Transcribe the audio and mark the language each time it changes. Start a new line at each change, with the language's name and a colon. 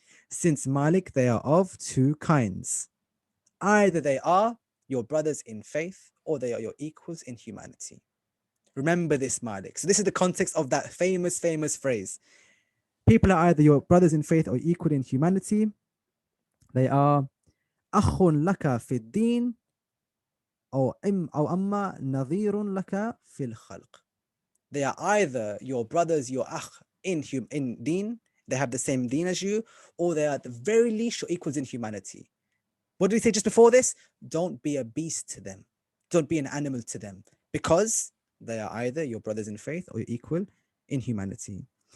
English: Since Malik, they are of two kinds. Either they are your brothers in faith or they are your equals in humanity. Remember this, Malik. So this is the context of that famous phrase. People are either your brothers in faith or equal in humanity. They are
Arabic: أخ لك في الدين أو أما نظير لك في الخلق.
English: They are either your brothers, your akh in deen, they have the same deen as you, or they are at the very least your equals in humanity. What did he say just before this? Don't be a beast to them. Don't be an animal to them, because they are either your brothers in faith or your equal in humanity.